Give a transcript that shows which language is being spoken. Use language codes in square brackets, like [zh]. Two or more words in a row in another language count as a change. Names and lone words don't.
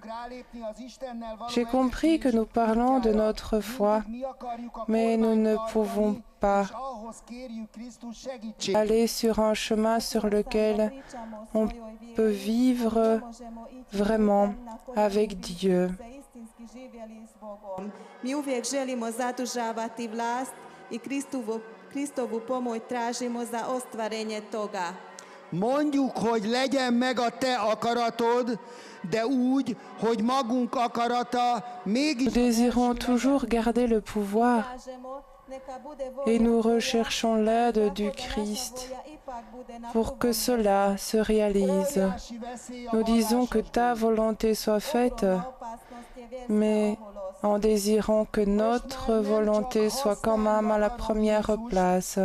[fr] J'ai compris que nous parlons de notre foi, mais nous ne pouvons pas aller sur un chemin sur lequel on peut vivre vraiment avec Dieu. [hr] Mi uvijek želimo zadržavati vlast I Kristovu pomoć tražimo za ostvarenje toga. [hu] Mondjuk, hogy legyen meg a te akaratod, de úgy, hogy magunk akarata mégis... [fr] Nous désirons toujours garder le pouvoir et nous recherchons l'aide du Christ pour que cela se réalise. Nous disons que ta volonté soit faite, mais en désirant que notre volonté soit quand même à la première place.